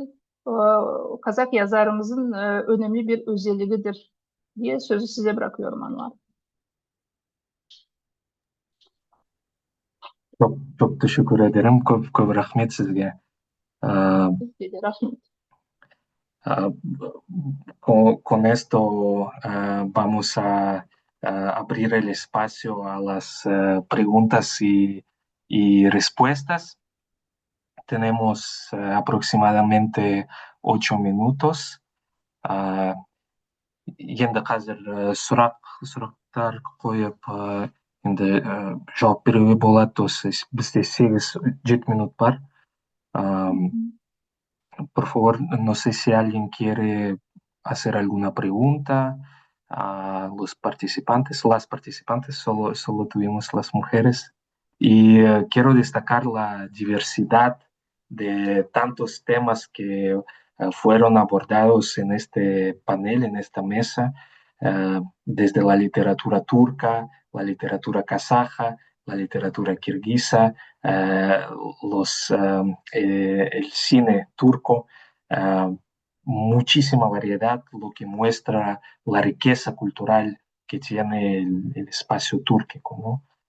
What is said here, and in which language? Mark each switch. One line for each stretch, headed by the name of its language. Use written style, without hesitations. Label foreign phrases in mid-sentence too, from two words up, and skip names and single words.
Turkish: e, Kazak yazarımızın önemli bir özelliğidir diye sözü size bırakıyorum Anvar. Çok teşekkür ederim.
Kazakh: Çok rahmet sizge. Ee, Rahmet.
Spanish: ah, con esto vamos a abrir el espacio a las preguntas y respuestas. Tenemos aproximadamente 8 minutos.
Kazakh: Ah, Енді қазір сұрақтар қойып, енді жауап беруге болады. Осы бізде 8-7 минут бар.
Spanish: Por favor, no sé si alguien quiere hacer alguna pregunta a los participantes. Las participantes solo tuvimos las mujeres. Y quiero destacar la diversidad de tantos temas que fueron abordados en este panel, en esta mesa, desde la literatura turca, la literatura kazaja, la literatura kirguisa, eh, el cine turco, eh, muchísima variedad, lo que muestra la riqueza cultural que tiene el espacio túrquico, ¿no?